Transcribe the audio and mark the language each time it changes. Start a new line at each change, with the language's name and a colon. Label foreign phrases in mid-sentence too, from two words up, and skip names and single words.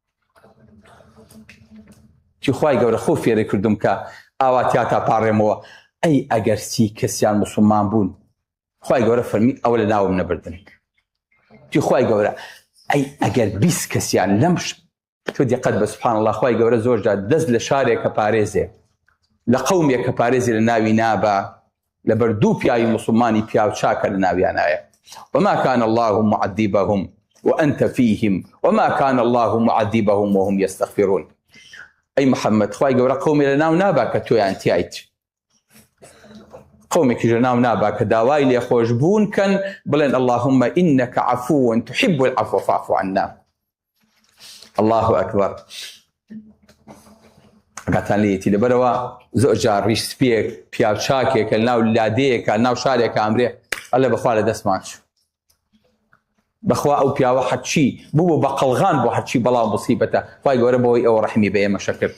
Central Kurdish: دی خوای گەورە خۆ فێرە کردوم کە ئاواتیا تا پاڕێمەوە ئەگەر 30 کەسیان مسلمان بوون خوای گەورە فەرمی ئەوە لە ناوم نەبردن. دی خوای گەورە ئەگەر 20 کەسیان لەم تۆ دیقەت بە
Arabic: سوبحان الله
Central Kurdish: خوای گەورە زۆرجار دەست لە شارێکە پارێزێ لە قەومێک کە پارێزی لە ناوی نابە لەبەر دوو پیاوی مسلمانی پیاو چاکە لە ناویانایە.
Arabic: وما كان الله معذبهم وأنت فيهم وما كان الله معذبهم وهم يستغفرون.
Central Kurdish: أي محمد خوای گەورە قەومی لە ناو نابا کە تۆیان تیایت، قەومێکی لە ناو نابا کە داوای لێخۆشبوون کەن بڵێن
Arabic: اللهم إنك عفو تحب العفو فاعف عنا. الله أكبر.
Central Kurdish: ئەگاتان لێتی لەبەرەوە زۆر جار ڕیش سپێک پیاو چاکێکە ناو لادەیەکە ناو شارێکە ئەمرێ ئەلێ بەخوا لە دەستمان چ بەخوا ئەو پیاوە حەچی بوو بە قەڵغان بۆ حەچی بەڵاو مصیبەتە خوای گەورە بەوەی ئەوە ڕەحمی بە ئێمە شەکرد.